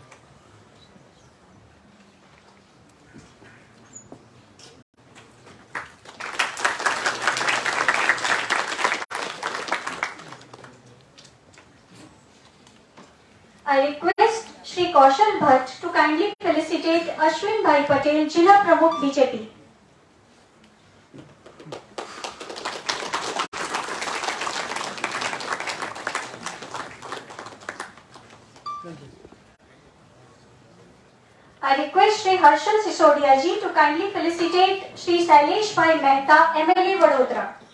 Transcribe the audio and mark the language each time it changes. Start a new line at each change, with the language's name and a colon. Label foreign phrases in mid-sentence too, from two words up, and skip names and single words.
English: I request Shri Kaushal Bhatt to kindly felicitate Ashwin Bhai Patel,
Gujarati: જિલ્લા પ્રમુખ
English: BJP. I request Shri Harshal Sisodia ji to kindly felicitate Shri Sailesh Bhai Mehta, MLA Vadodara.